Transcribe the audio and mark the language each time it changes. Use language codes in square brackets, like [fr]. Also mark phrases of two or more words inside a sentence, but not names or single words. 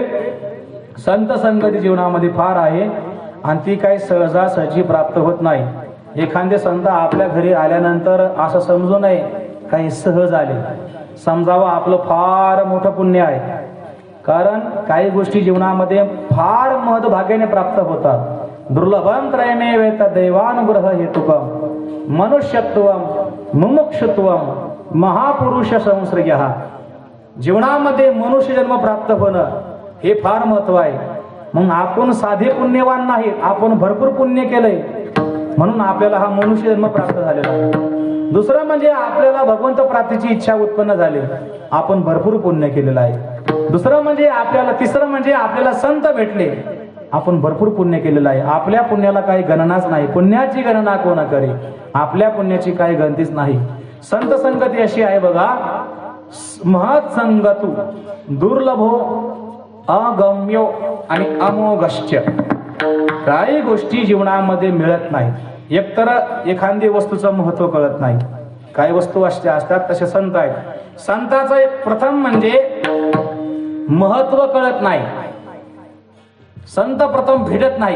[mr] संत संगती जीवनामध्ये फार आहे आणि ती काही सहजासहजी प्राप्त होत नाही. एखादे संत आपल्या घरी आल्यानंतर असं समजू नये काही सहज आले, समजावं आपलं फार मोठं पुण्य आहे. कारण काही गोष्टी जीवनामध्ये फार महत्भाग्याने प्राप्त होतात. [sa] दुर्लभं त्रयमेवेत दैवानुग्रह हेतुकम, मनुष्यत्वम मुमुक्षुत्वम महापुरुष संश्रयः. [mr] जीवनामध्ये मनुष्य जन्म प्राप्त होणं हे फार महत्व आहे. मग आपण साधे पुण्यवान नाही, आपण भरपूर पुण्य केलंय म्हणून आपल्याला हा मनुष्य जन्म प्राप्त झालेला आहे. दुसरं म्हणजे आपल्याला भगवंत प्राप्तीची इच्छा उत्पन्न झाली, आपण भरपूर पुण्य केलेलं आहे. दुसरं म्हणजे आपल्याला, तिसरं म्हणजे आपल्याला संत भेटले, आपण भरपूर पुण्य केलेलं आहे. आपल्या पुण्याला काही गणनाच नाही, पुण्याची गणना कोण करे, आपल्या पुण्याची काही गणतीच नाही. संत संगती अशी आहे बघा, [sa] महत् संगतु दुर्लभो अगम्यो आणि अमोघश्च. [mr] काही गोष्टी जीवनामध्ये मिळत नाही. एकतर एखादी वस्तूचं महत्व कळत नाही. काही वस्तू अशा असतात, तसे संत आहेत. संताचं प्रथम म्हणजे महत्व कळत नाही. संत प्रथम भेटत नाही.